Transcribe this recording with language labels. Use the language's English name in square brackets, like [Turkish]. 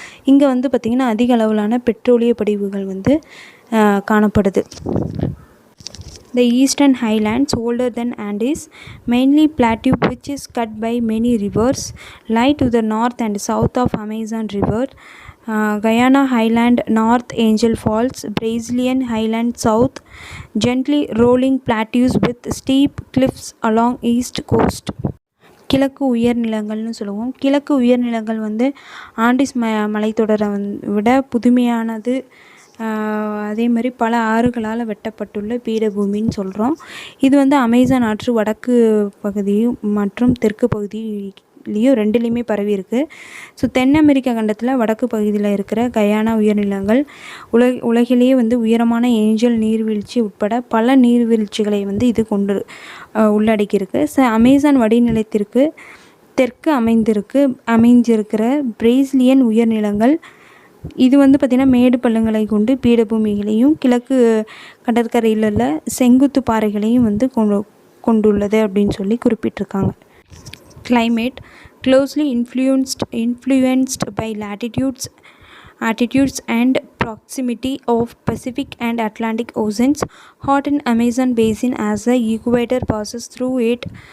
[Tamil] இங்கே வந்து பார்த்திங்கன்னா அதிக அளவிலான பெட்ரோலிய படிவுகள் வந்து காணப்படுது. [English] The eastern highlands, older than Andes, mainly plateau which is cut by many rivers, lie to the north and south of Amazon River. Guyana Highland, North Angel Falls, Brazilian Highland South, gently rolling plateaus with steep cliffs along east coast. [Tamil] கிழக்கு உயர்நிலங்கள்னு சொல்லுவோம். கிழக்கு உயர்நிலங்கள் வந்து Andes மலைத்தொடரை விட புதுமையானது. அதே மாதிரி பல ஆறுகளால் வெட்டப்பட்டுள்ள பீடபூமின்னு சொல்கிறோம். இது வந்து அமேசான் ஆற்று வடக்கு பகுதியும் மற்றும் தெற்கு பகுதியிலையும் ரெண்டுலேயுமே பரவி இருக்குது. ஸோ தென் அமெரிக்கா கண்டத்தில் வடக்கு பகுதியில் இருக்கிற கயானா உயர்நிலங்கள் உலகிலேயே வந்து உயரமான ஏஞ்சல் நீர்வீழ்ச்சி உட்பட பல நீர்வீழ்ச்சிகளை வந்து இது உள்ளடக்கியிருக்கு. ஸோ அமேசான் வடிநிலத்திற்கு தெற்கு அமைஞ்சிருக்கிற பிரேசிலியன் உயர்நிலங்கள் இது வந்து பார்த்திங்கன்னா மேடு பள்ளங்களை கொண்டு பீடபூமிகளையும் கிழக்கு கடற்கரையில் உள்ள செங்குத்து பாறைகளையும் வந்து கொண்டுள்ளது அப்படின்னு குறிப்பிட்டிருக்காங்க. [English] Climate closely influenced by altitudes and proximity of Pacific and Atlantic Oceans. Hot and Amazon Basin as the equator passes through it.